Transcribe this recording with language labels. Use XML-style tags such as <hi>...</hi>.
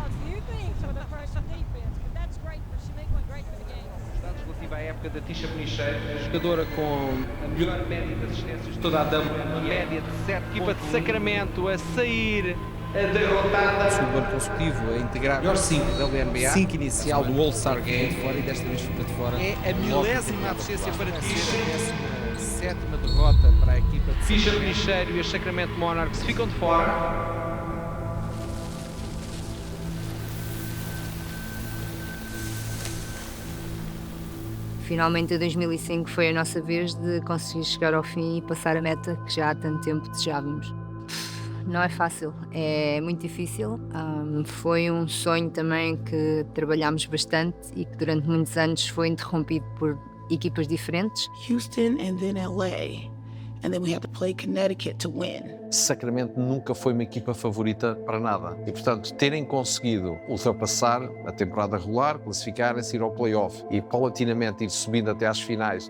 <en>Few things for the first defense, but that's great. She made one great for the game.</en> <pt>Relativa à época da Tisha Penicheiro, jogadora com a melhor média de assistências de toda a dama, uma média de 7. Equipa de Sacramento a sair derrotada. Segundo ano consecutivo a integrar a melhor 5 da WNBA, 5 inicial do All-Star Game, fora e desta vez fica de fora. É a milésima assistência para Tisha, a 17ª derrota para a equipa de Tisha Penicheiro e a Sacramento Monarchs ficam de fora. Finalmente, em 2005, foi a nossa vez de conseguir chegar ao fim e passar a meta que já há tanto tempo desejávamos. Não é fácil, é muito difícil. Foi um sonho também que trabalhámos bastante e que durante muitos anos foi interrompido por equipas diferentes.</pt> <en>Houston and then LA. And then we had to play Connecticut to win.</en> <pt>Sacramento nunca foi uma equipa favorita para nada. E, portanto, terem conseguido ultrapassar a temporada regular, classificarem-se, ir ao play-off e paulatinamente ir subindo até às finais.</pt>